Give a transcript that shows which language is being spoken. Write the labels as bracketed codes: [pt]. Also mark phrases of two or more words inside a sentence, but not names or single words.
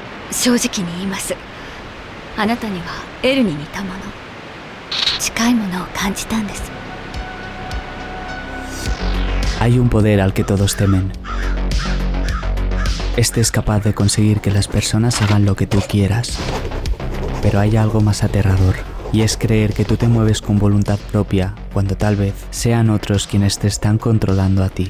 [ja] 正直に言います。あなたにはエルに似たもの、近いものを感じたんです。 [es] Hay un poder al que todos temen. Este es capaz de conseguir que las personas hagan lo que tú quieras. Pero hay algo más aterrador, y es creer que tú te mueves con voluntad propia cuando tal vez sean otros quienes te están controlando a ti.